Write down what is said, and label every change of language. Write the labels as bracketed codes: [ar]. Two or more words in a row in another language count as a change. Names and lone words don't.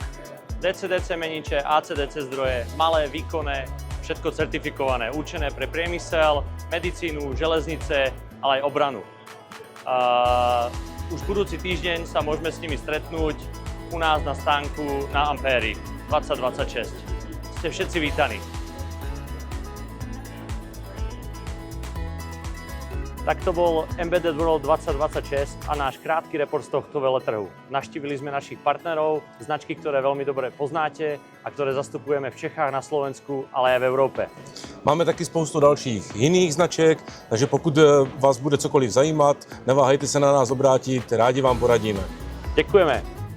[sk] DC-DC meniče, AC-DC zdroje, malé, výkonné, všetko certifikované, určené pre priemysel, medicínu, železnice, ale aj obranu. Už budúci týždeň sa môžeme s nimi stretnúť u nás na stánku na Ampéry 2026. Ste všetci vítaní. Tak to bol Embedded World 2026 a náš krátky report z tohto veletrhu. Navštívili sme našich partnerov, značky, ktoré veľmi dobre poznáte a ktoré zastupujeme v Čechách, na Slovensku, ale aj v Európe. [cs] Máme taky spoustu dalších jiných značek, takže pokud vás bude cokoliv zajímat, neváhejte se na nás obrátit, rádi vám poradíme. [sk] Ďakujeme.